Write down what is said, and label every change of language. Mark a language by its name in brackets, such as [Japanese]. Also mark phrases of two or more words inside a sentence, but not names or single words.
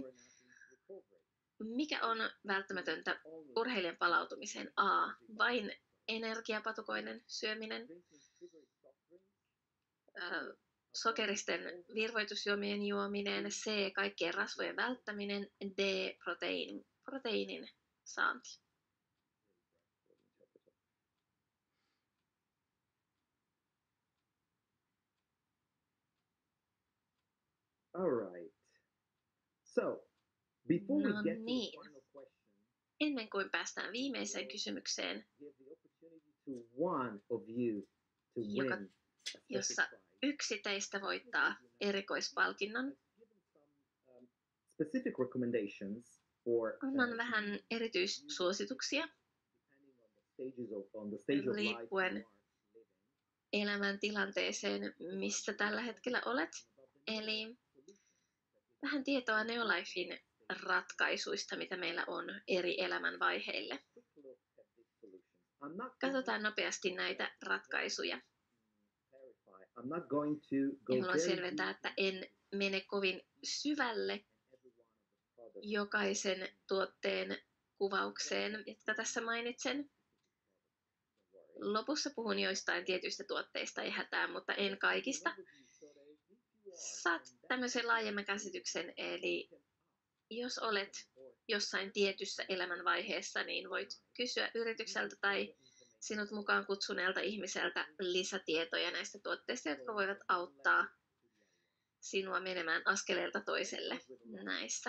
[Finnish] Mikä on välttämätöntä urheilijan palautumiseen? A. Vain energiapatukoiden syöminen. Sokeristen virvoitusjuomien juominen. C. Kaikkien rasvojen välttäminen. D. Proteiinin saanti. [English] All right. So, before we [Finnish] No [English] get to the [Finnish] niin. [English] final question, [Finnish] Ennen kuin päästään viimeiseen kysymykseen, [English] give the opportunity to one of you to [Finnish] Joka- [English] win a [Finnish] jossa [English] special prize. [Finnish] yksi teistä voittaa erikoispalkinnon. [English] Specific recommendations for [Finnish] Annan vähän erityissuosituksia [English] depending on the stage of life you [Finnish] riippuen [English] are living. [Finnish] elämäntilanteeseen, missä tällä hetkellä olet. Eli vähän tietoa Neolifein ratkaisuista, mitä meillä on eri elämänvaiheille. Katsotaan nopeasti näitä ratkaisuja. [English] I'm not going to go [Finnish] Ja haluan [English] very [Finnish] selventää, että en mene kovin syvälle jokaisen tuotteen kuvaukseen, jotka tässä mainitsen. Lopussa puhun joistain tietyistä tuotteista, ei hätää, mutta en kaikista. Saat tämmöisen laajemman käsityksen, eli jos olet jossain tietyssä elämänvaiheessa, niin voit kysyä yritykseltä tai sinut mukaan kutsuneelta ihmiseltä lisätietoja näistä tuotteista, jotka voivat auttaa sinua menemään askeleelta toiselle näissä.